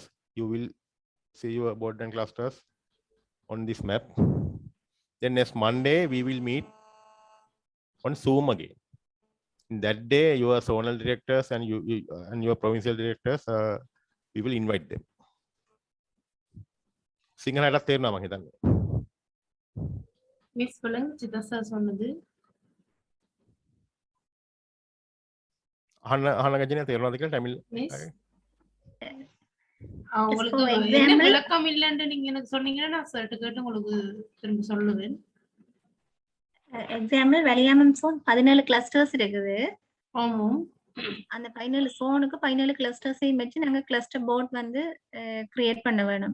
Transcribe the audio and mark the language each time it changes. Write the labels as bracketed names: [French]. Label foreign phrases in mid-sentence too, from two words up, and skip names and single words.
[English] You will see your board and clusters on this map. Then next Monday we will meet on Zoom again. In that day, your zonal directors and you and your provincial directors, we will invite them. [Sinhala] සිංහලටත් තේරුණා මම හිතන්නේ. [Tamil] மிஸ் சொல்லுங்க சிதா சார் சொன்னது. [Sinhala] අහන්න ගජනේ තේරුණාද කියලා ටැමිල්? [Tamil] உங்களுக்கு என்ன விளக்கம் இல்லன்னு நீங்க எனக்கு சொன்னீங்கன்னா நான் சர்ட் கேட்டு உங்களுக்கு திரும்ப சொல்லுவேன். எக்ஸாம்பிள் வெளியாமம் [English] zone 17 clusters [Tamil] இருக்குது. ஆமா. அந்த 17 சோனுக்கு 17 கிளஸ்டர்ஸையும் வச்சு நாங்க [English] cluster board [Tamil] வந்து கிரியேட் பண்ண வேணும்.